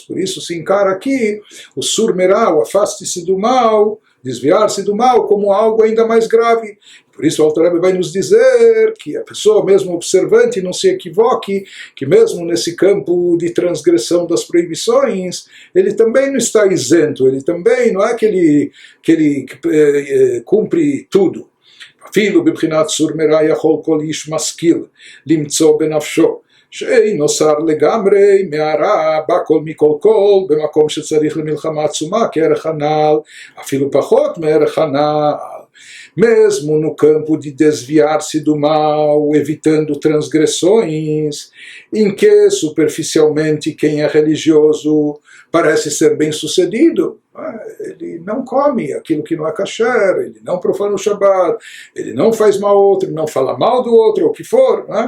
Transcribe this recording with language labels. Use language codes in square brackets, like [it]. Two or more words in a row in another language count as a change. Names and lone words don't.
[pt] Por isso se encara aqui o surmerá, o afaste-se do mal, desviar-se do mal, como algo ainda mais grave. Por isso o Alter Rebbe vai nos dizer que a pessoa, mesmo observante, não se equivoque, que mesmo nesse campo de transgressão das proibições, ele também não está isento, ele também não é que ele cumpre tudo. [he] אפילו בבחינת סור מרע יכול כל איש משכיל למצוא בנפשו שאינו שר לגמרי מהרע בכל מכל כל במקום שצריך למלחמה עצומה כערך הנעל, אפילו פחות מערך הנעל. [pt] Mesmo no campo de desviar-se do mal, evitando transgressões, em que superficialmente quem é religioso parece ser bem-sucedido, ele não come aquilo que não é kasher, ele não profana o Shabbat, ele não faz mal ao outro, não fala mal do outro, ou o que for, né?